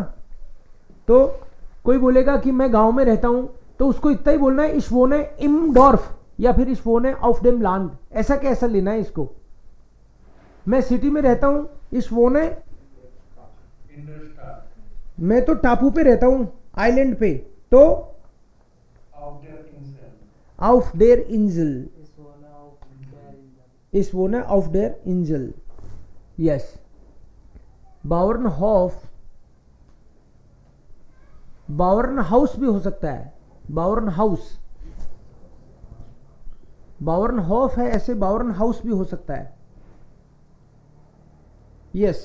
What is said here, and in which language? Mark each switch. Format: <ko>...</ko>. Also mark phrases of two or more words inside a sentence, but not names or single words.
<hi>तो कोई बोलेगा कि मैं गांव में रहता हूं, तो उसको इतना ही बोलना है</hi> <de>ich wohne im Dorf,</de> <hi>या फिर</hi> <de>ich wohne auf dem Land,</de> <hi>ऐसा कैसा लेना है इसको। मैं सिटी में रहता हूं,</hi> <de>ich wohne,</de> <hi>मैं तो टापू पे रहता हूं, आइलैंड पे, तो</hi> <de>auf der Insel, ich wohne auf der Insel,</de> <hi>यस। बावरनहॉफ, बावरन हाउस भी हो सकता है, बावरन हाउस, बावरनहॉफ है ऐसे, बावरन हाउस भी हो सकता है, यस।</hi>